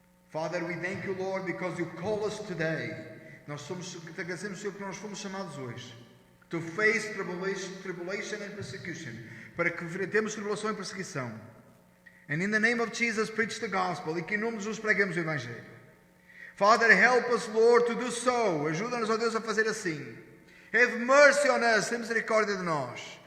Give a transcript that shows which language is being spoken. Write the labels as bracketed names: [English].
[English] Father, we thank you, Lord, because you call us today. [Portuguese] Nós te agradecemos, Senhor, que nós fomos chamados hoje. [English] To face tribulation and persecution. [Portuguese] Para que enfrentemos tribulação e perseguição. [English] And in the name of Jesus, preach the gospel. [Portuguese] E que em nome de Jesus preguemos o Evangelho. [English] Father, help us, Lord, to do so. [Portuguese] Ajuda-nos, ó Deus, a fazer assim. [English] Have mercy on us. [Portuguese] Tem misericórdia de nós.